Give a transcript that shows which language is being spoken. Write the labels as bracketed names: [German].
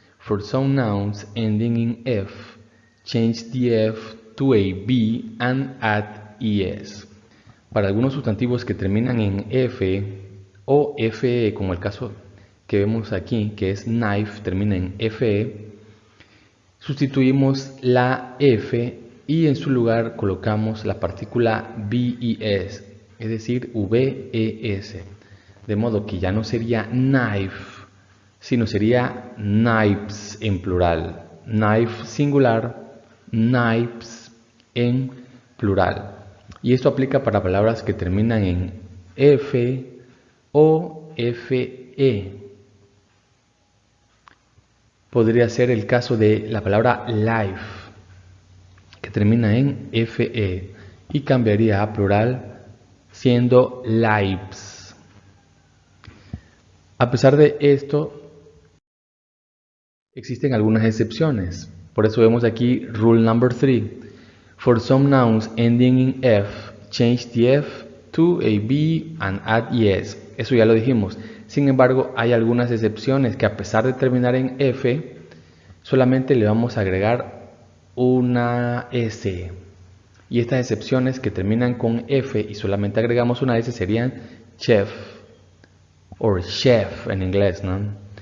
[English] For some nouns ending in F, change the F to a B and add ES. [Spanish] Para algunos sustantivos que terminan en F o FE, como el caso que vemos aquí, que es knife, termina en FE, sustituimos la F y en su lugar colocamos la partícula BES, es decir, VES. De modo que ya no sería knife, sino sería knives en plural. Knife singular, knives en plural. Y esto aplica para palabras que terminan en F o FE. Podría ser el caso de la palabra life, que termina en FE y cambiaría a plural siendo lives. A pesar de esto, existen algunas excepciones. Por eso vemos aquí [English] rule number 3. For some nouns ending in F, change the F to a B and add ES. [Spanish] Eso ya lo dijimos. Sin embargo, hay algunas excepciones que a pesar de terminar en F, solamente le vamos a agregar una S. Y estas excepciones que terminan con F y solamente agregamos una S serían chef o chef en inglés, ¿no?